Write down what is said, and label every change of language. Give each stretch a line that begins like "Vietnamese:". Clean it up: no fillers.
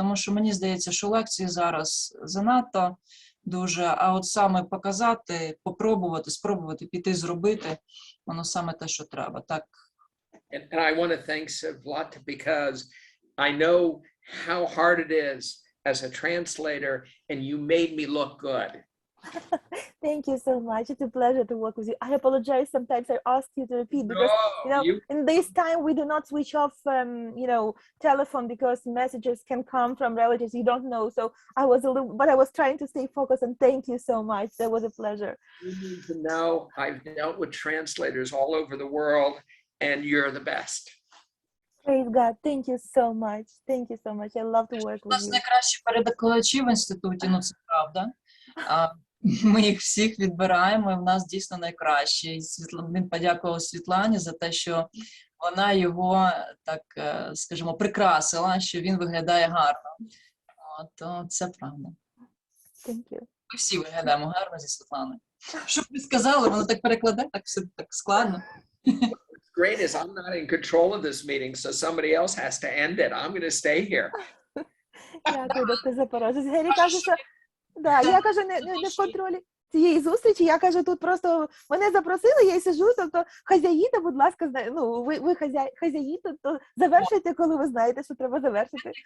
Ukrainian: Тому що мені здається, що лекції зараз занадто дуже, а от саме показати, попробувати, спробувати, піти, зробити, воно саме те, що треба. Так.
English: And I want to thank Vlata because I know how hard it is as a translator, and you made me look good. Thank you so much. It's a pleasure to work with you. I apologize. Sometimes I ask you to repeat because, in this time we do not switch off, telephone because messages can come from relatives you don't know. So but I was trying to stay focused, and thank you so much. That was a pleasure. You need to know I've dealt with translators all over the world, and you're the best. Praise God. Thank you so much. Thank you so much. I love to work with you.
Ukrainian: У нас найкращі перекладачі в інституті, це правда. Ми їх всіх відбираємо, і в нас дійсно найкраще. І він подякував Світлані за те, що вона його, так скажімо, прикрасила, що він виглядає гарно. От, це правда.
English: Thank you.
Ukrainian: Ми всі виглядаємо гарно зі Світланою. Що б ви сказали, воно так перекладе, так все так складно.
English: What's great is I'm not in control of this meeting, so somebody else has to end it. I'm going to stay here.
Ukrainian: Дякую, доктор Запорожець. Гері каже, що да, я кажу, не в контролі цієї зустрічі. Я кажу, тут просто мене запросили, я й сижу, тобто хазяїта, будь ласка, ну, ви хазяїта, то завершуйте, коли ви знаєте, що треба завершити.